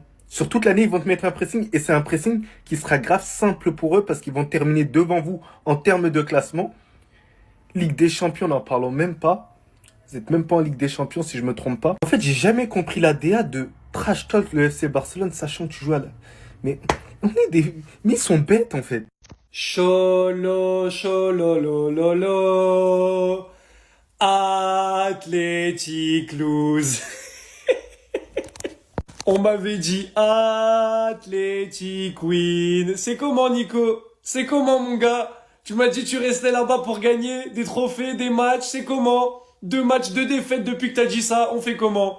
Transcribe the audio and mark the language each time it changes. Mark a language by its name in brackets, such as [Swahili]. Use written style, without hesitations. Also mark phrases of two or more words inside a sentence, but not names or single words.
[French] Sur toute l'année, ils vont te mettre un pressing. Et c'est un pressing qui sera grave simple pour eux parce qu'ils vont terminer devant vous en termes de classement. Ligue des Champions, n'en parlons même pas. Vous êtes même pas en Ligue des Champions si je me trompe pas. En fait, j'ai jamais compris la DA de [English] trash talk [French] le FC Barcelone sachant que tu joues à la... Mais ils sont bêtes en fait. Cholo, cholo, lo, lo, lo. [English] Athletic lose. [French] On m'avait dit [English] Athletic win. [French] C'est comment, Nico? C'est comment, mon gars? Tu m'as dit tu restais là-bas pour gagner des trophées, des matchs, c'est comment? 2 matchs, 2 défaites depuis que t'as dit ça, on fait comment?